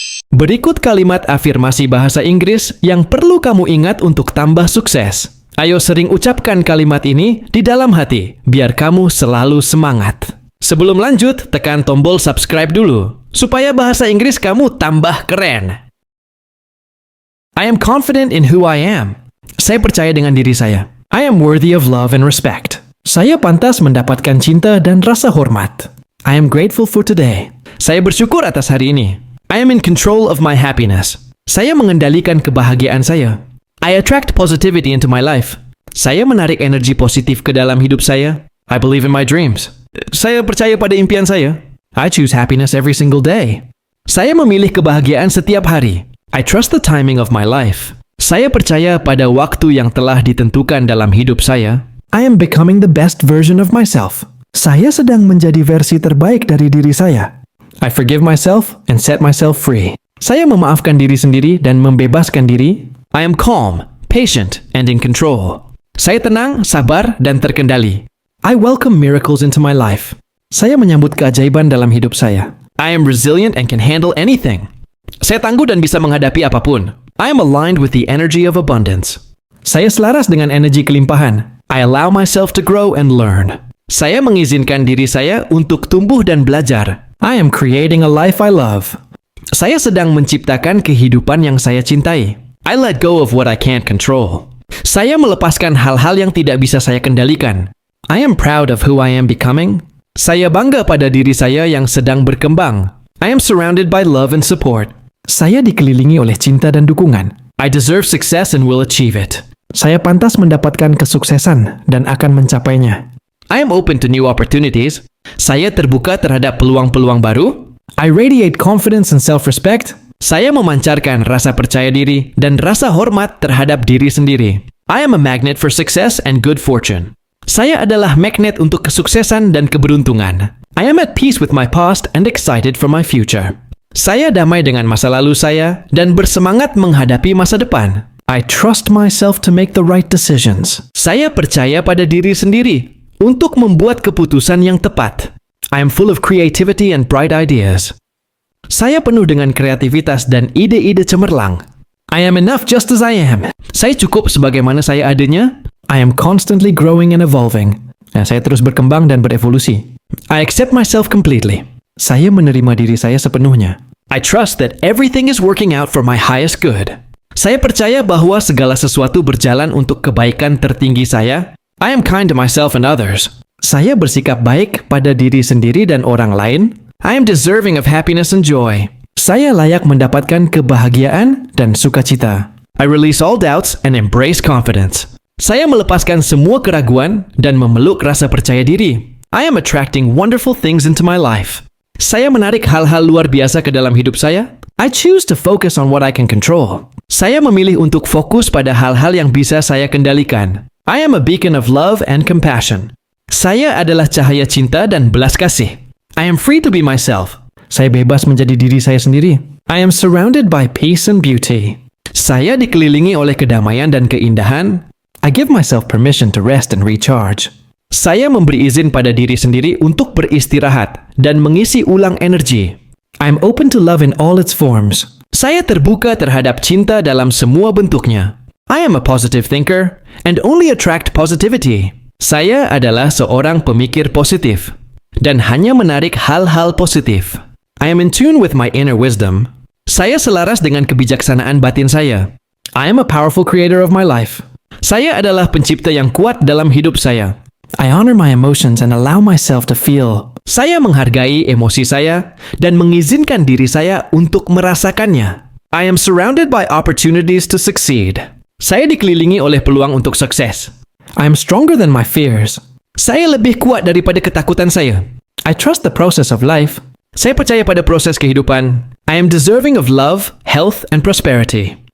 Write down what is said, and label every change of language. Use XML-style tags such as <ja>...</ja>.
<id>Berikut kalimat afirmasi bahasa Inggris yang perlu kamu ingat untuk tambah sukses. Ayo sering ucapkan kalimat ini di dalam hati, biar kamu selalu semangat. Sebelum lanjut, tekan tombol subscribe dulu, supaya bahasa Inggris kamu tambah keren.</id> <en>I am confident in who I am.</en> <id>Saya percaya dengan diri saya.</id> <en>I am worthy of love and respect.</en> <id>Saya pantas mendapatkan cinta dan rasa hormat.</id> <en>I am grateful for today.</en> <id>Saya bersyukur atas hari ini.</id> <en>I am in control of my happiness.</en> <id>Saya mengendalikan kebahagiaan saya.</id> <en>I attract positivity into my life.</en> <id>Saya menarik energi positif ke dalam hidup saya.</id> <en>I believe in my dreams.</en> <id>Saya percaya pada impian saya.</id> <en>I choose happiness every single day.</en> <id>Saya memilih kebahagiaan setiap hari.</id> <en>I trust the timing of my life.</en> <id>Saya percaya pada waktu yang telah ditentukan dalam hidup saya.</id> <en>I am becoming the best version of myself.</en> <id>Saya sedang menjadi versi terbaik dari diri saya.</id> <en>I forgive myself and set myself free.</en> <id>Saya memaafkan diri sendiri dan membebaskan diri.</id> <en>I am calm, patient, and in control.</en> <id>Saya tenang, sabar, dan terkendali.</id> <en>I welcome miracles into my life.</en> <id>Saya menyambut keajaiban dalam hidup saya.</id> <en>I am resilient and can handle anything.</en> <id>Saya tangguh dan bisa menghadapi apapun.</id> <en>I am aligned with the energy of abundance.</en> <id>Saya selaras dengan energi kelimpahan.</id> <en>I allow myself to grow and learn.</en> <id>Saya mengizinkan diri saya untuk tumbuh dan belajar.</id> <en>I am creating a life I love.</en> <id>Saya sedang menciptakan kehidupan yang saya cintai.</id> <en>I let go of what I can't control.</en> <id>Saya melepaskan hal-hal yang tidak bisa saya kendalikan.</id> <en>I am proud of who I am becoming.</en> <id>Saya bangga pada diri saya yang sedang berkembang.</id> <en>I am surrounded by love and support.</en> <id>Saya dikelilingi oleh cinta dan dukungan.</id> <en>I deserve success and will achieve it.</en> <id>Saya pantas mendapatkan kesuksesan dan akan mencapainya.</id> <en>I am open to new opportunities.</en> <id>Saya terbuka terhadap peluang-peluang baru.</id> <en>I radiate confidence and self-respect.</en> <id>Saya memancarkan rasa percaya diri dan rasa hormat terhadap diri sendiri.</id> <en>I am a magnet for success and good fortune.</en> <id>Saya adalah magnet untuk kesuksesan dan keberuntungan.</id> <en>I am at peace with my past and excited for my future.</en> <id>Saya damai dengan masa lalu saya dan bersemangat menghadapi masa depan.</id> <en>I trust myself to make the right decisions.</en> <id>Saya percaya pada diri sendiri untuk membuat keputusan yang tepat.</id> <en>I am full of creativity and bright ideas.</en> <id>Saya penuh dengan kreativitas dan ide-ide cemerlang.</id> <en>I am enough just as I am.</en> <id>Saya cukup sebagaimana saya adanya.</id> <en>I am constantly growing and evolving.</en> <id>Saya terus berkembang dan berevolusi.</id> <en>I accept myself completely.</en> <id>Saya menerima diri saya sepenuhnya.</id> <en>I trust that everything is working out for my highest good.</en> <id>Saya percaya bahwa segala sesuatu berjalan untuk kebaikan tertinggi saya.</id> <en>I am kind to myself and others.</en> <id>Saya bersikap baik pada diri sendiri dan orang lain.</id> <en>I am deserving of happiness and joy.</en> <id>Saya layak mendapatkan kebahagiaan dan sukacita.</id> <en>I release all doubts and embrace confidence.</en> <id>Saya melepaskan semua keraguan dan memeluk rasa percaya diri.</id> <en>I am attracting wonderful things into my life.</en> <id>Saya menarik hal-hal luar biasa ke dalam hidup saya.</id> <en>I choose to focus on what I can control.</en> <id>Saya memilih untuk fokus pada hal-hal yang bisa saya kendalikan.</id> <en>I am a beacon of love and compassion.</en> <id>Saya adalah cahaya cinta dan belas kasih.</id> <en>I am free to be myself.</en> <id>Saya bebas menjadi diri saya sendiri.</id> <en>I am surrounded by peace and beauty.</en> <id>Saya dikelilingi oleh kedamaian dan keindahan.</id> <en>I give myself permission to rest and recharge.</en> <id>Saya memberi izin pada diri sendiri untuk beristirahat dan mengisi ulang energi.</id> <en>I am open to love in all its forms.</en> <id>Saya terbuka terhadap cinta dalam semua bentuknya.</id> <en>I am a positive thinker and only attract positivity.</en> <id>Saya adalah seorang pemikir positif dan hanya menarik hal-hal positif.</id> <en>I am in tune with my inner wisdom.</en> <id>Saya selaras dengan kebijaksanaan batin saya.</id> <en>I am a powerful creator of my life.</en> <id>Saya adalah pencipta yang kuat dalam hidup saya.</id> <en>I honor my emotions and allow myself to feel.</en> <id>Saya menghargai emosi saya dan mengizinkan diri saya untuk merasakannya.</id> <en>I am surrounded by opportunities to succeed.</en> <id>Saya dikelilingi oleh peluang untuk sukses.</id> <en>I am stronger than my fears.</en> <id>Saya lebih kuat daripada ketakutan saya.</id> <en>I trust the process of life.</en> <id>Saya percaya pada proses kehidupan.</id> <en>I am deserving of love, health, and prosperity.</en>